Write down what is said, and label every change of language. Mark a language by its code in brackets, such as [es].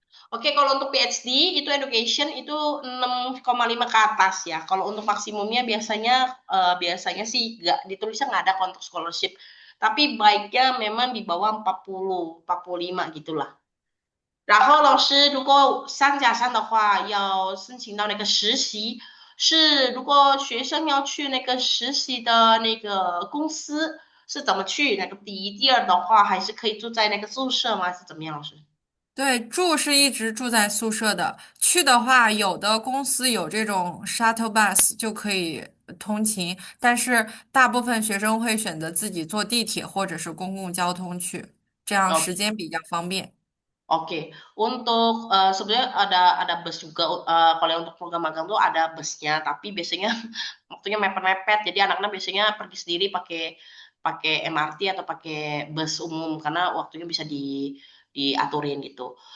[id] Oke, kalau untuk PhD itu education itu 6,5 ke atas ya. Kalau untuk maksimumnya biasanya sih nggak ditulisnya nggak ada untuk scholarship. Tapi baiknya memang di bawah 40, 45gitulah. [zh] 然后老师，如果3+3的话，要申请到那个实习，是如果学生要去那个实习的那个公司是怎么去？那个第一、第二的话，还是可以住在那个宿舍吗？还是怎么样，老师？对，住是一直住在宿舍的。去的话，有的公司有这种 shuttle bus 就可以通勤，但是大部分学生会选择自己坐地铁或者是公共交通去，这样时间比较方便。 [id] Oke, untuk sebenarnya ada bus juga. Kalau yang untuk program magang tuh ada busnya, tapi biasanya waktunya mepet-mepet. Jadi anak-anak biasanya pergi sendiri pakai pakai MRT atau pakai bus umum karena waktunya bisa diaturin gitu.